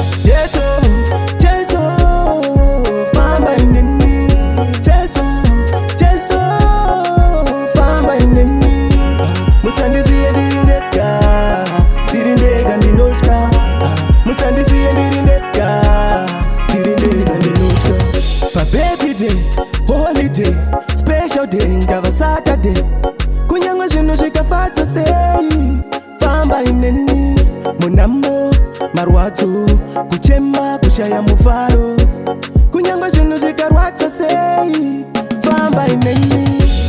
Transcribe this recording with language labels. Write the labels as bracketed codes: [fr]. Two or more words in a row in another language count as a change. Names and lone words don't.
[sn] Jesu, Jesu, famba neni. Jesu, Jesu, famba neni. Musandisiye ndiri ndega, ndiri ndega ndinotya. Musandisiye ndiri ndega, ndiri ndega ndinotya. [en] Pa birthday, holiday, special day, [sn] ngava Saturday. Kunyange zvinhu zvikafadza sei, famba neni. Munamo, marwadzo, kuchema, kushaya mufaro. Kunyange zvinhu zvikarwadza sei, famba neni.